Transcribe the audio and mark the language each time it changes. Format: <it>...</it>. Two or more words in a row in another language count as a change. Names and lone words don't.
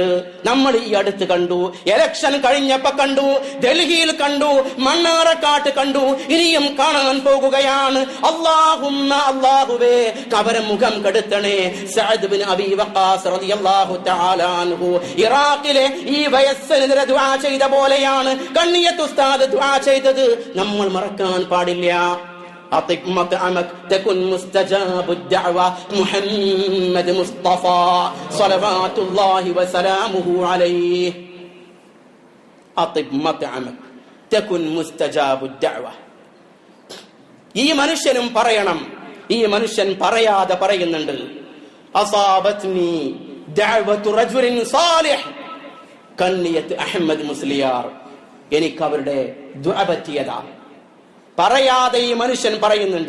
<ml>നമ്മൾ ഈ അടുത്ത് കണ്ടു, ഇലക്ഷൻ കഴിഞ്ഞപ്പോ കണ്ടു, ഡൽഹിയിൽ കണ്ടു, മണ്ണാറക്കാട്ട് കണ്ടു, ഇനിയും കാണാൻ പോകുകയാണ്. അല്ലാഹുവേ, അവരെ മുഖം കെടുത്തണേ. സഅദ് ബിൻ അബീ വഖാസ്</ml> <ar>رضي الله تعالى عنه</ar> <ml>ഇറാഖിലെ ഈ വയസ്സിനെതിരെ ദുആ ചെയ്ത പോലെയാണ് കണ്ണിയത്ത് ഉസ്താദ് ദുആ ചെയ്തത്. നമ്മൾ മറക്കാൻ പാടില്ല.</ml> <ar>تكن مستجاب الدعوة محمد مصطفى صلوات الله وسلامه عليه. أطب مطعمك, تكن مستجاب الدعوة.</ar> <ml>ഈ മനുഷ്യനും പറയണം. ഈ മനുഷ്യൻ പറയാതെ പറയുന്നുണ്ട്,</ml> <ar>أصابتني دعوة رجل صالح</ar> <ml>കന്നിയത്ത് അഹ്മദ് മുസ്ലിയാർ. എനിക്ക് അവരുടെ ദുആ പറ്റിയതാ. പറയാതെ ഈ മനുഷ്യൻ പറയുന്നുണ്ട്.</ml>